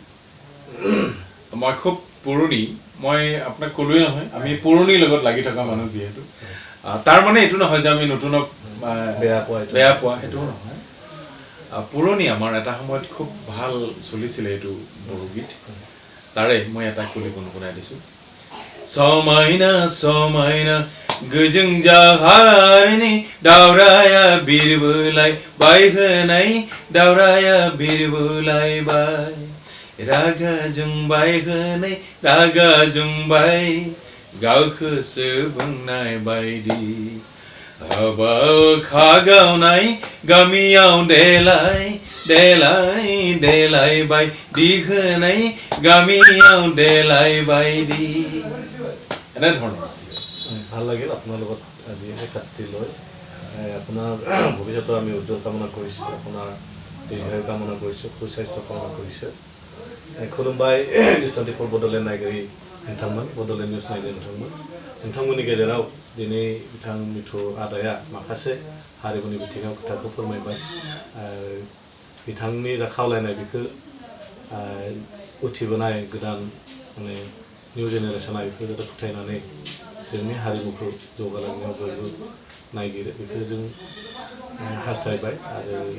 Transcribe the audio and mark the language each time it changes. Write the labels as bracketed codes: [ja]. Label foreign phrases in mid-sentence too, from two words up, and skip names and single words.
[as] মই খুব পুৰণি, মই আপোনাক ক'লোৱে নহয়, আমি পুৰণিৰ লগত লাগি থকা মানুহ যিহেতু, তাৰ মানে এইটো নহয় যে আমি নতুনক বেয়া পোৱা, সেইটোও নহয়। পুৰণি আমাৰ এটা সময়ত খুব ভাল চলিছিলে এইটো বড়ো গীত, তাৰে মই এটা কলি গুণগুণাই দিছোঁ। [brx] समायना गोजों जाहारनि दावराया बिरबोलाय बायहोनाय दावराया बिरबोलायबाय रागा जोंबाय होनै रागा जोंबाय गावखौसो बुंनाय बायदि हाबा अखा गावनाय गामियाव देलाय देलाय देलाय बायदि होनाय गामियाव देलाय बायदि [as] এনেধৰণৰ আছিলে ভাল লাগিল আপোনাৰ লগত আজি এই কাটি লৈ আপোনাৰ ভৱিষ্যতৰ আমি উজ্জ্বল কামনা কৰিছোঁ আপোনাৰ দীৰ্ঘায়ু কামনা কৰিছোঁ সুস্বাস্থ্য কামনা [brx] কৰিছোঁ खुलुमबाय निउस 24 बड'लेण्ड नायगिरि नोंथांमोन बड'लेण्ड निउस नायगिरि नोंथांमोननि गेजेराव दिनै बिथां मिथु आदाया माखासे हारिमुनि बिथिङाव खोथाखौ फोरमायबाय बिथांनि जा खावलायनाय बेखौ उथिबोनाय गोदान माने निउ जेनेरेसना बेखौ जाहाथे फोथायनानै जोंनि हारिमुखौ जौगालांनायाव बयबो नायगिरो बेखौ जों हास्थायबाय आरो